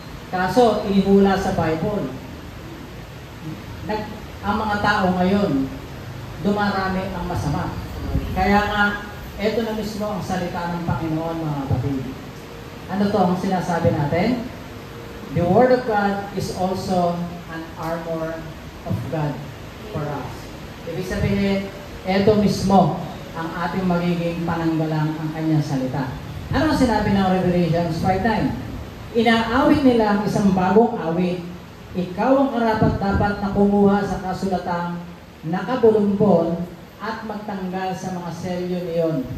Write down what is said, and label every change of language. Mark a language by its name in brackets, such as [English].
[Filipino] Kaso, inihula sa Bible. Ang mga tao ngayon, dumarami ang masama. Kaya nga, eto na mismo ang salita ng Panginoon, mga kapatid. Ano to ang sinasabi natin? [English] The Word of God is also an armor of God for us. [Filipino] Ibig sabihin, eto mismo ang ating magiging pananggalang ang kanyang salita. Ano ang sinabi ng Revelation 5:9? Inaawit nila ang isang bagong awit. Ikaw ang karapat-dapat na kumuha sa kasulatang nakabulumbon at magtanggal sa mga selyo niyon.